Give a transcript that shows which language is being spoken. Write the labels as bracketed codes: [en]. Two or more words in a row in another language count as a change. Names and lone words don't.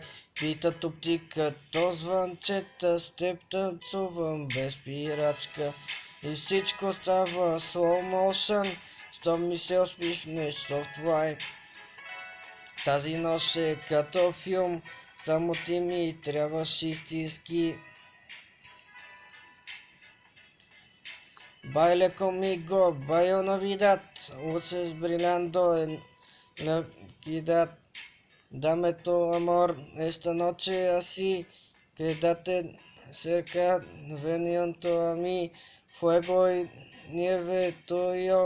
[bg] Пита тук ти като звънчета, с теб танцувам без спирачка. И всичко става [en] slow motion, [bg] щом ми се усмихнеш [en] soft vibe. [bg] Тази нощ е като филм, само ти ми трябваш истински. [es] Baila conmigo, baila Navidad, luces brillando en la oscuridad. Dame tu amor esta noche así, quédate cerca, ven junto a mí, fuego y nieve, tú y yo.